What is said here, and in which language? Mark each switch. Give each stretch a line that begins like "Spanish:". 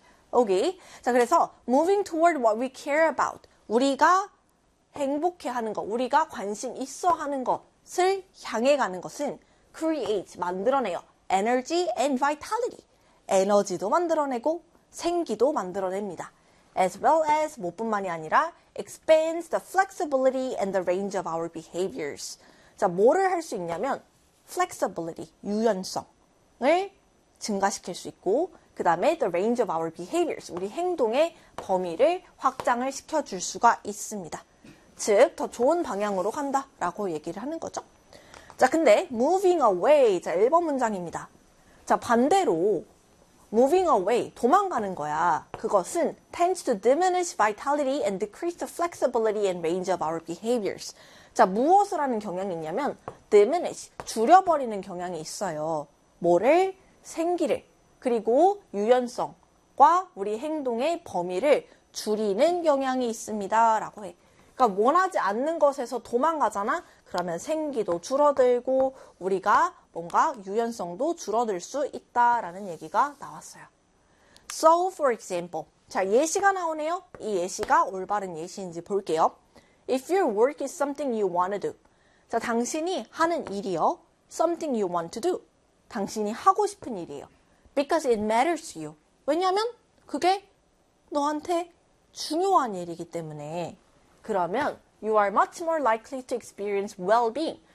Korean: 오케이. 자, 그래서
English: moving toward what we care about.
Korean: 우리가 행복해 하는 것, 우리가 관심 있어 하는 것을 향해 가는 것은 create, 만들어내요.
English: energy and vitality.
Korean: 에너지도 만들어내고 생기도 만들어냅니다.
English: as well as,
Korean: 뭐뿐만이 아니라
English: expands the flexibility and the range of our behaviors.
Korean: 자, 뭐를 할수 있냐면 flexibility, 유연성을 증가시킬 수 있고, 그 다음에
English: the range of our behaviors,
Korean: 우리 행동의 범위를 확장을 시켜줄 수가 있습니다. 즉, 더 좋은 방향으로 간다 라고 얘기를 하는 거죠. 자, 근데, moving away. 자, 1번 문장입니다. 자, 반대로, moving away. 도망가는 거야. 그것은
English: tends to diminish vitality and decrease the flexibility and range of our behaviors.
Korean: 자, 무엇을 하는 경향이 있냐면, diminish. 줄여버리는 경향이 있어요. 뭐를? 생기를. 그리고 유연성과 우리 행동의 범위를 줄이는 경향이 있습니다. 라고 해. 그러니까 원하지 않는 것에서 도망가잖아? 그러면 생기도 줄어들고 우리가 뭔가 유연성도 줄어들 수 있다라는 얘기가 나왔어요.
English: So, for example.
Korean: 자, 예시가 나오네요. 이 예시가 올바른 예시인지 볼게요.
English: If your work is something you want to do.
Korean: 자, 당신이 하는 일이요.
English: Something you want to do.
Korean: 당신이 하고 싶은 일이에요.
English: Because it matters to you.
Korean: 왜냐면 그게 너한테 중요한 일이기 때문에. 그러면
English: you are much more likely to experience well-being.